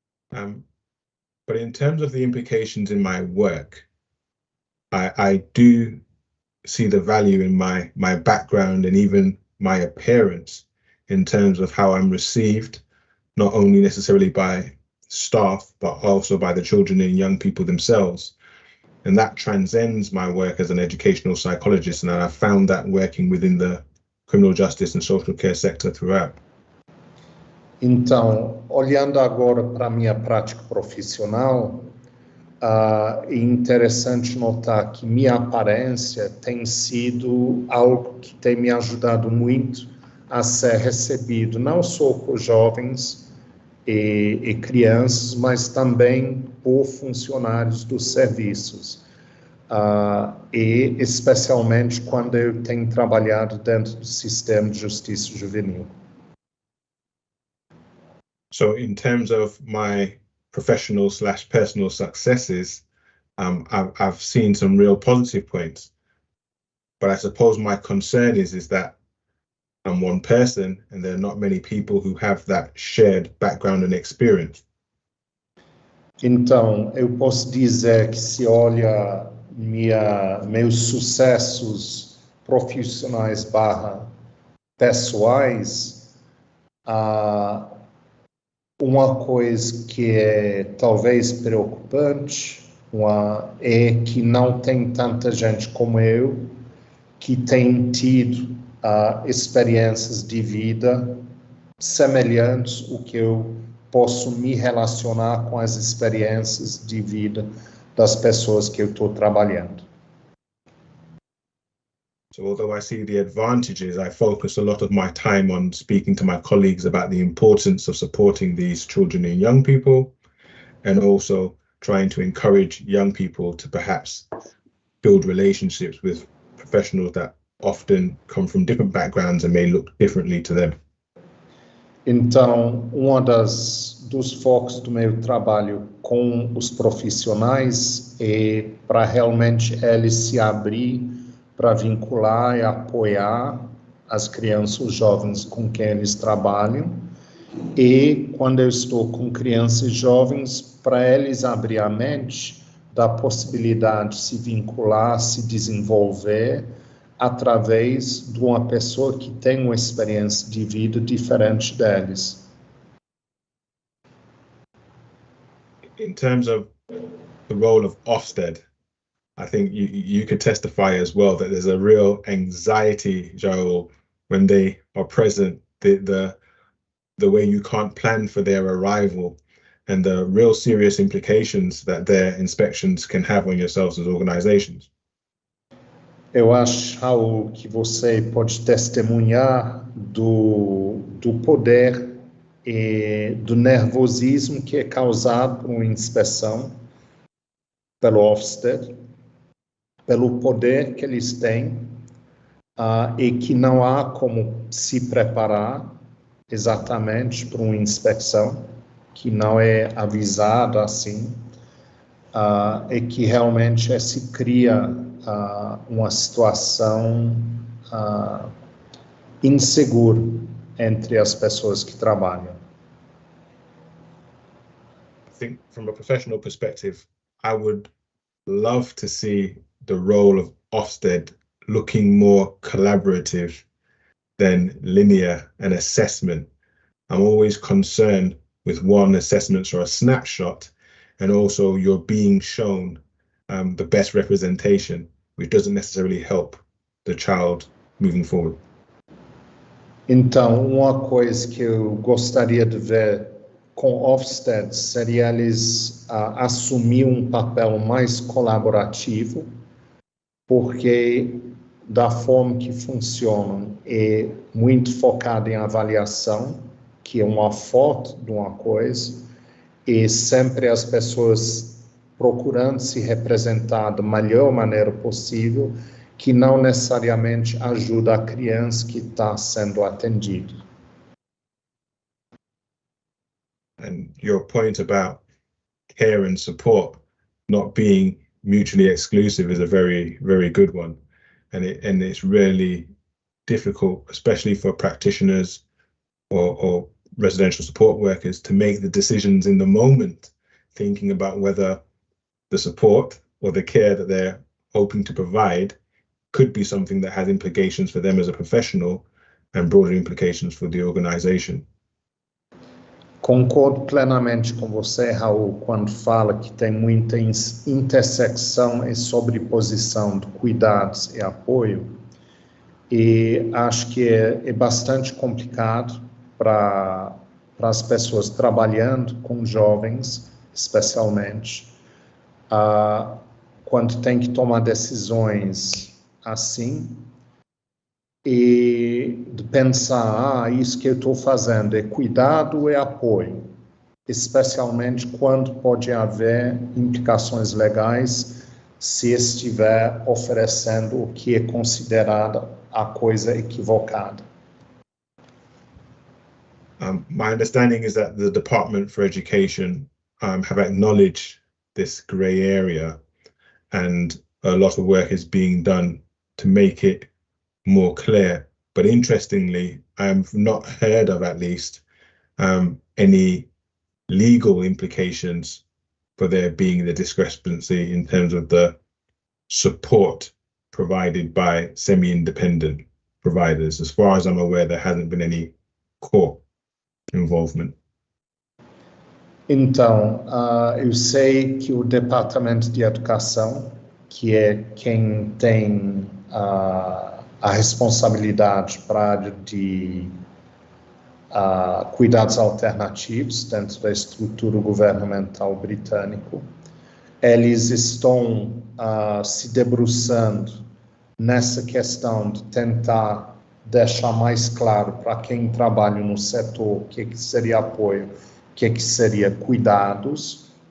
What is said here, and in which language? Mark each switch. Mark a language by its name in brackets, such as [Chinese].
[English] But in terms of the implications in my work, I do see the value in my background and even my appearance in terms of how I'm received, not only necessarily by staff, but also by the children and young people themselves. And that transcends my work as an educational psychologist, and I found that working within the criminal justice and social care sector throughout. [Portuguese] Então, olhando agora para a minha prática profissional, é interessante notar que minha aparência tem sido algo que tem me ajudado muito a ser recebido, não só por jovens e crianças, mas também por funcionários dos serviços. E especialmente quando eu tenho trabalhado dentro do sistema de justiça juvenil. [English] So in terms of my professional/personal successes, I've seen some real positive points, but I suppose my concern is that I'm one person and there are not many people who have that shared background and experience. [Portuguese] Então, eu posso dizer que se olha meus sucessos profissionais / pessoais, uma coisa que é talvez preocupante é que não tem tanta gente como eu que tem tido experiências de vida semelhantes ao que eu posso me relacionar com as experiências de vida das pessoas que eu estou trabalhando. [English] So although I see the advantages, I focus a lot of my time on speaking to my colleagues about the importance of supporting these children and young people, and also trying to encourage young people to perhaps build relationships with professionals that often come from different backgrounds and may look differently to them. [Portuguese] Então, dos focos do meu trabalho com os profissionais é para realmente eles se abrir para vincular e apoiar as crianças, os jovens com quem eles trabalham. E quando eu estou com crianças e jovens, para eles abrir a mente da possibilidade de se vincular, se desenvolver através de uma pessoa que tem uma experiência de vida diferente deles. [English] In terms of the role of Ofsted, I think you could testify as well that there's a real anxiety, Joel, when they are present, the way you can't plan for their arrival and the real serious implications that their inspections can have on yourselves as organizations. [Portuguese] Eu acho, Raul, que você pode testemunhar do poder e do nervosismo que é causado por uma inspeção pelo Ofsted, pelo poder que eles têm, e que não há como se preparar exatamente para uma inspeção, que não é avisado assim, e que realmente se cria uma situação insegura entre as pessoas que trabalham. [English] I think from a professional perspective, I would love to see the role of Ofsted looking more collaborative than linear and assessment. I'm always concerned with one, assessments are a snapshot, and also you're being shown the best representation, which doesn't necessarily help the child moving forward. [Portuguese] Então, uma coisa que eu gostaria de ver com Ofsted seria eles assumir um papel mais colaborativo, porque da forma que funcionam é muito focado em avaliação, que é uma foto de uma coisa, e sempre as pessoas procurando se representar da melhor maneira possível, que não necessariamente ajuda a criança que está sendo atendida. [English] And your point about care and support not being mutually exclusive is a very, very good one. And it's really difficult, especially for practitioners or residential support workers, to make the decisions in the moment, thinking about whether the support or the care that they're hoping to provide could be something that has implications for them as a professional and broader implications for the organization. [Portuguese] Concordo plenamente com você, Raul, quando fala que tem muita intersecção e sobreposição de cuidados e apoio, e acho que é bastante complicado para as pessoas trabalhando com jovens, especialmente, quando tem que tomar decisões assim, e de pensar, isso que eu estou fazendo é cuidado e apoio, especialmente quando pode haver implicações legais se estiver oferecendo o que é considerada a coisa equivocada. [English] My understanding is that the Department for Education have acknowledged this grey area, and a lot of work is being done to make it more clear. But interestingly, I've not heard of, at least, any legal implications for there being the discrepancy in terms of the support provided by semi-independent providers. As far as I'm aware, there hasn't been any court involvement. [Portuguese] Então, eu sei que o Departamento de Educação, que é quem tem a responsabilidade para a área de cuidados alternativos dentro da estrutura governamental britânico, eles estão se debruçando nessa questão de tentar deixar mais claro para quem trabalha no setor o que seria apoio, o que seria cuidados.